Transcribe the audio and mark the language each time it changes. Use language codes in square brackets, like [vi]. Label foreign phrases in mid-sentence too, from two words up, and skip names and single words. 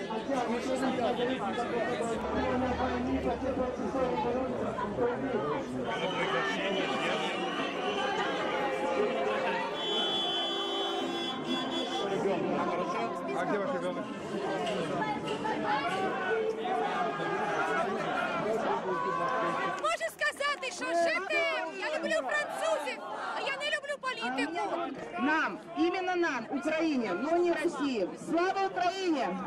[ru] А где ваш ребенок? [uk] Можу сказати, що жити, я люблю французів, а я не люблю політику. Нам, іменно нам, Україні, но не Росії. Слава Україні!